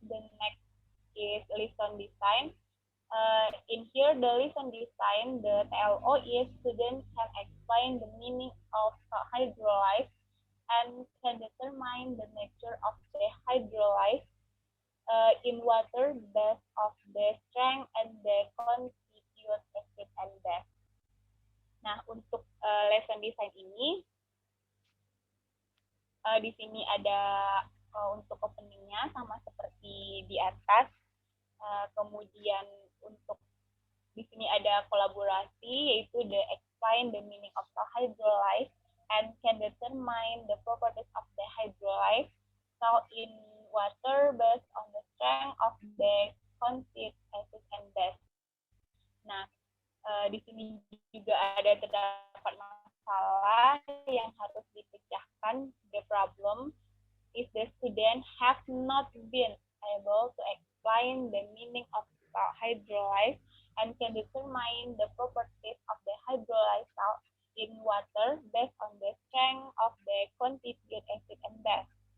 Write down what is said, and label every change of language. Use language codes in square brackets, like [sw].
[en] The next is lesson design. In here, the lesson design, the TLO is students can explain the meaning of hydrolyze and can determine the nature of the hydrolyze in water based of the strength and the constituent acid and base. [id] Nah, untuk lesson design ini, di sini ada untuk openingnya sama seperti di atas. Kemudian untuk di sini ada kolaborasi yaitu [en] the explain the meaning of the hydrolyze and can determine the properties of the hydrolyze salt in water based on the strength of the constituent acid and base. [id] Nah, di sini juga ada terdapat masalah yang harus dipecahkan. [en] The problem is the student have not been able to explain the meaning of hydrolyze and can determine the properties of the hydrolyzed salt in water based on the strength of the constituent acid and base.